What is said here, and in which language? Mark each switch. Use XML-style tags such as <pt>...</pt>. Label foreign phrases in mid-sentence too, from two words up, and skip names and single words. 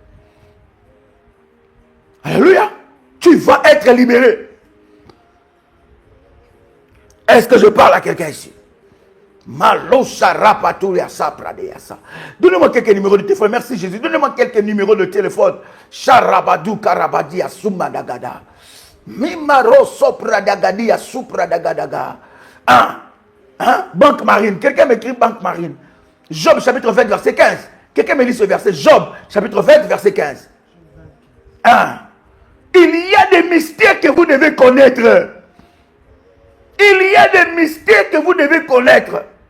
<fr>Alléluia. Tu vas être libéré. Est-ce que je parle à quelqu'un ici? Donnez-moi quelques numéros de téléphone. Merci Jésus. Donnez-moi quelques numéros de téléphone. Charabadou karabadi asumadagada. Mimaro sopradagadi asupradagadaga. Banque marine. Quelqu'un m'écrit banque marine. Job chapitre 20 verset 15. Quelqu'un me lit ce verset. Job chapitre 20 verset 15. Il y a des mystères que vous devez connaître. Il y a des mystères que vous devez connaître.</fr>